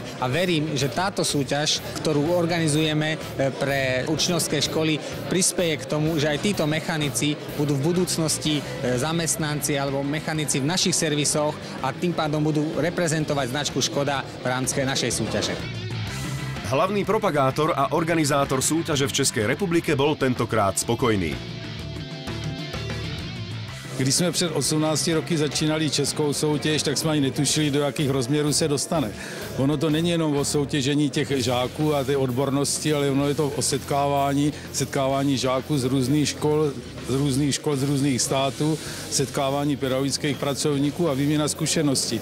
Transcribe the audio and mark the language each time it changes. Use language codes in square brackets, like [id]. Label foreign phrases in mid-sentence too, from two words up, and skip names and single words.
[sk] A verím, že táto súťaž, ktorú organizujeme pre učňovské školy, prispeje k tomu, že aj títo mechanici budú v budúcnosti zamestnanci alebo mechanici v našich servisoch a tým pádom budú reprezentovať značku Škoda v rámci našej súťaže. Hlavný propagátor a organizátor súťaže v Českej republike bol tentokrát spokojný. [cs] Když jsme před 18 roky začínali českou soutěž, tak jsme ani netušili, do jakých rozměrů se dostane. Ono to není jenom o soutěžení těch žáků a té odbornosti, ale ono je to o setkávání žáků z různých škol, z různých států, setkávání pedagogických pracovníků a výměna zkušeností.